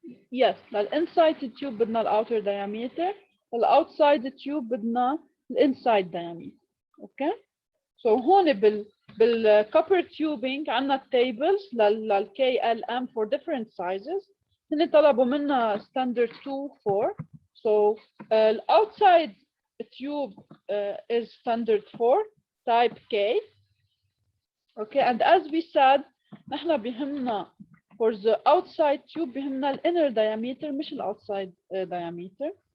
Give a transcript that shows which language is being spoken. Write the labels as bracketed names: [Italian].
[English] Yes, inside the tube [Arabic] بدنا [English] outer diameter, outside the tube بدنا inside diameter. Okay, so [Arabic] هون [English] بالcopper tubing [Arabic] عندنا [English] tables KLM for different sizes. [Arabic] هن طلبوا منا [English] standard 2 4. So outside tube is standard 4 type K. Okay, and as we said, [Arabic] نحن بيهمنا [English] for the outside tube [Arabic] بيهمنا [English] inner diameter [Arabic] مش [English] outside diameter.